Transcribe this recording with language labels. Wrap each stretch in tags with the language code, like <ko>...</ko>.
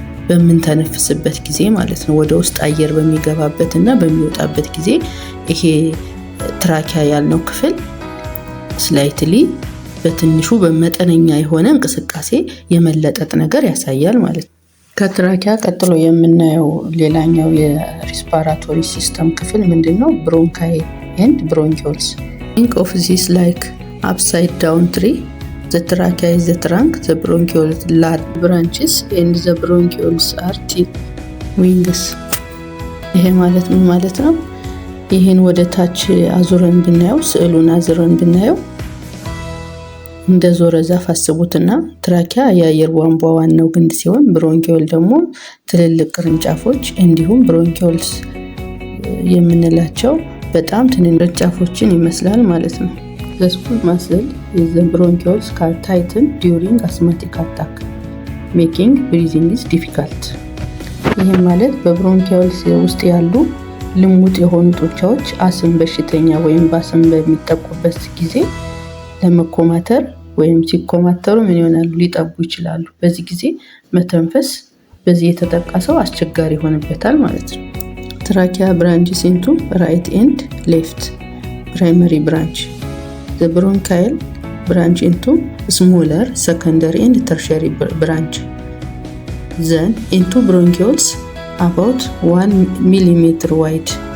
<am>በምንተነፍስበት ጊዜ ማለት ነው። ወደ ውስጥ አየር በሚገባበትና በሚወጣበት ጊዜ ይሄ ትራኪያ ያልነው ክፍል ስላይትሊ በትንሹ በመጠነኛ የሆነ እንቅስቃሴ የመለጠጥ ነገር ያሳያል ማለት ነው። ከትራኪያ ቀጥሎ የምናየው ሌላኛው የሪስፓራቶሪ ሲስተም ክፍል ምንድነው?</am> <en>ብሮንካይ ኤንድ ብሮንኪዮልስ። Think of this like upside down tree. The trachea is the trunk, the bronchioles large branches and the bronchioles are thin wings.</en> <am>ይሄ ማለት ምን ማለት ነው? ይሄን ወደ ታች አዙረን ብናየው ስዕሉን አዙረን ብናየው እንደ ዞረ ዛፍ አስቡትና ትራኪያ የአየር ቧንቧ ዋናው ግንድ ሲሆን ብሮንኪዮል ደግሞ ትልልቅ ቅርንጫፎች እንዲሁም ብሮንኪዮልስ የምንላቸው በጣም ትንንሽ ቅርንጫፎችን ይመስላል ማለት ነው።</am> <en>The small muscle is the bronchioles can tighten during asthmatic attack, making breathing is difficult.</en> <am>ይሄ ማለት በብሮንኪዮልስ ውስጥ ያሉ ልሙጥ የሆኑ ጡንቻዎች አስም በሽተኛ ወይም በአስም በሚጠቁበት ጊዜ ለመኮማተር ወይም ሲኮማተሩ ምን ይሆናሉ? ሊጠቡ ይችላሉ። በዚህ ጊዜ መተንፈስ በዚህ የተጠቃሰው አስቸጋሪ ይሆንበታል ማለት ነው። ትራኪያ</am> <en>branches into right and left primary branch. The bronchial branch into smaller secondary and tertiary branch. Then into bronchioles about 1 millimeter wide.</en>